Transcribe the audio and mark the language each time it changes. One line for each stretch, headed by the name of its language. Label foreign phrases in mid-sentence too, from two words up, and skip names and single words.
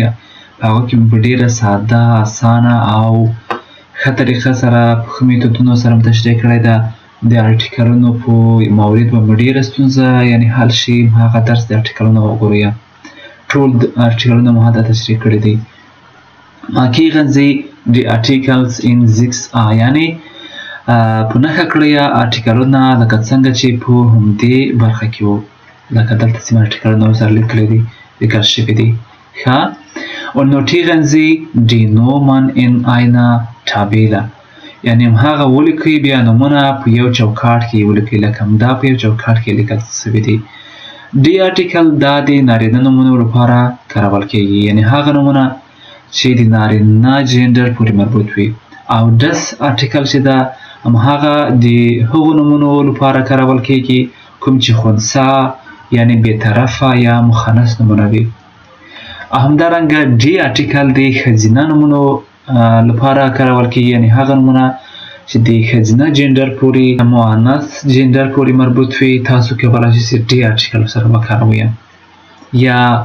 Pashto: په هغه کې مې په ډیره ساده اسانه او ښه طریقه سره په ښه میتودونو سره م تشریح کړی ده. د ارټیکلونو په مورد به مو ډیره ستونزه یعنې حل شي. هغه درس د ارټیکلونو وګورئ. ټول ارټیکلونه مو هلته تشریح کړي دي.
German: markieren Sie die Articles in 6a
Pashto: یعنی په نښه کړئ آرټیکلونه لکه څنګه چې په همدې برخه کې وو لکه دلته چې آرټیکلونه ورسره لیکل شوي دي ښه
German: und notieren Sie die Nomen in einer Tabelle
Pashto: یعنی هغه ولیکئ بیا نومونه په یو چوکاټ کې ولیکئ لکه همدا په یو چوکاټ کې لیکل شوي دي دی آرټیکل دا د نارینه نومونو لپاره کارول کیږي یعنی هغه نومونه چې د نارینه جنډر پورې مربوط وي او دس آرټیکل چې دا هماغه د هغو نومونو لپاره کارول کیږي کوم چې خنثی یعنی بېطرفه یا مخنث نومونه وي همدارنګه ډي آرټیکل د ښځینه نومونو لپاره کارول کیږي یعنی هغه نومونه چې د ښځینه جنډر پورې مؤنث جنډر پورې مربوط وي تاسو کولی شئ چې ډي آرټیکل سره وکاروئ یا